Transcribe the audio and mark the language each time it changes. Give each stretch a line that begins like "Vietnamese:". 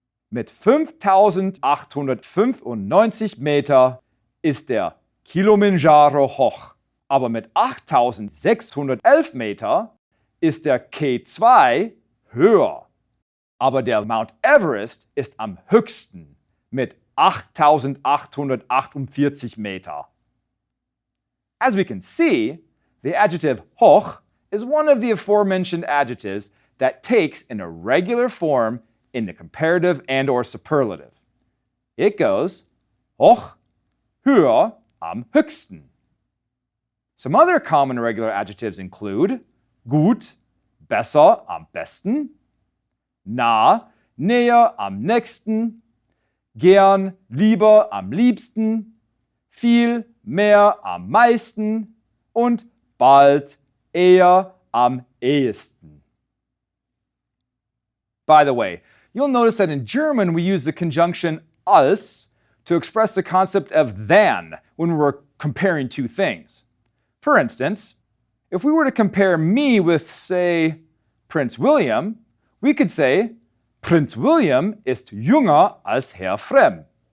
German: Mit 5.895 Meter ist der Kilimanjaro hoch, aber mit 8.611 Meter ist der K2 höher. Aber der Mount Everest ist am höchsten mit 8.848 Meter.
English: As we can see, the adjective hoch is one of the aforementioned adjectives that takes an irregular form in the comparative and or superlative. It goes
German: hoch, höher, am höchsten.
English: Some other common irregular adjectives include
German: gut, besser, am besten, nah, näher, am nächsten, gern, lieber, am liebsten, viel, mehr, am meisten und bald, eher, am ehesten.
English: By the way, you'll notice that in German we use the conjunction als to express the concept of than when we're comparing two things. For instance, if we were to compare me with, say, Prince William, we could say,
German: Prinz William ist jünger als Herr Frem.